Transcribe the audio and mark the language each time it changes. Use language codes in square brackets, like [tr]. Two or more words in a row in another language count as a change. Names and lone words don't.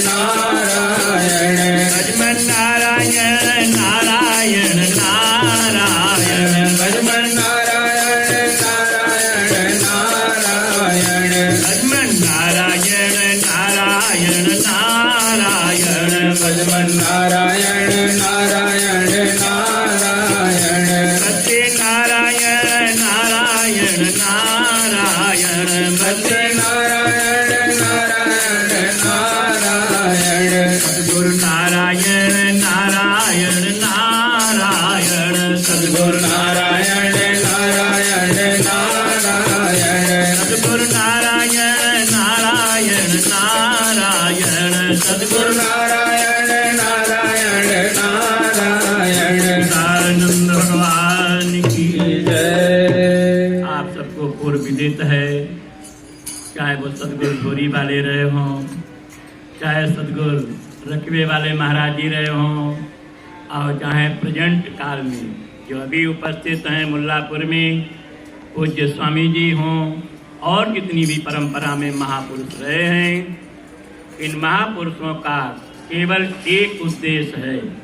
[hi] नारायण भगवान नारायण नारायण नारायण भगवान नारायण नारायण नारायण भगवान नारायण नारायण नारायण भगवान नारायण नारायण नारायण सत्य नारायण नारायण नारायण भद्र नारायण नारायण नारायण सद्गुरु नारायण नारायण नारायण सद्गुरु नारायण नारायण नारायण सद्गुरु नारायण नारायण नारायण सद्गुरु नारायण नारायण नारायण आनंद भगवान की जय। आप सबको पूर्व विदित है, चाहे वो सदगुरु भोरी वाले रहे हों, चाहे सदगुरु रकबे वाले महाराज जी रहे हों, और चाहे प्रेजेंट काल में जो अभी उपस्थित हैं मुल्लापुर में पूज्य स्वामी जी हों और जितनी भी परंपरा में महापुरुष रहे हैं, इन महापुरुषों का केवल एक उद्देश्य है,